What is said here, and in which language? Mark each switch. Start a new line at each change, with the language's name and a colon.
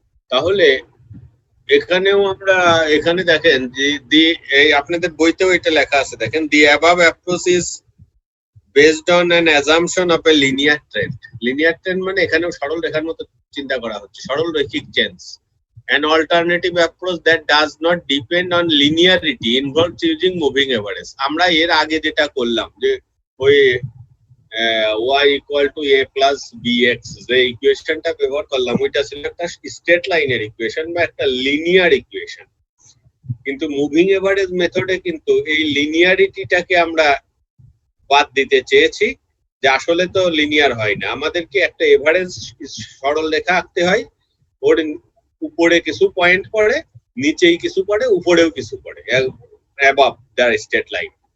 Bangla: তাহলে এখানেও আমরা এখানে দেখেন যে এই আপনাদের বইতেও এটা লেখা আছে, দেখেন
English: The above approach is based on an assumption of a linear trend.
Bangla: Linear trend মানে এখানেও সরল রেখার মতো চিন্তা করা হচ্ছে, সরল রৈখিক change.
English: An alternative approach that does not depend on linearity involves using moving average.
Bangla: আমরা এর আগে যেটা করলাম যে ওই y equal to a plus bx যে ইকুয়েশনটা ব্যবহার করলাম, ওইটা ছিল একটা স্ট্রেট লাইনের ইকুয়েশন বা একটা লিনিয়ার ইকুয়েশন। কিন্তু মুভিং এভারেজ মেথডে কিন্তু এই লিনিয়ারিটিটাকে আমরা বাদ দিতে চেয়েছি, যে আসলে তো লিনিয়ার হয় না, আমাদেরকে একটা এভারেজ সরল রেখা আঁকতে হয়, ওর উপরে কিছু পয়েন্ট পড়ে, নিচেই কিছু পড়ে, উপরেও কিছু পড়ে, অ্যাবাভ দ্য স্ট্রেট লাইন।